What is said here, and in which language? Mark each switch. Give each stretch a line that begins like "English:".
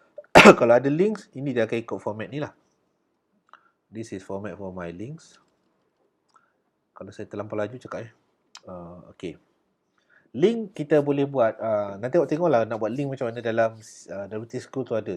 Malay: Kalau ada links, ini dia akan ikut format ni lah.
English: This is format for my links.
Malay: Kalau saya terlampau laju cakap okay. Link kita boleh buat, nanti awak tengoklah nak buat link macam mana dalam WT School tu ada.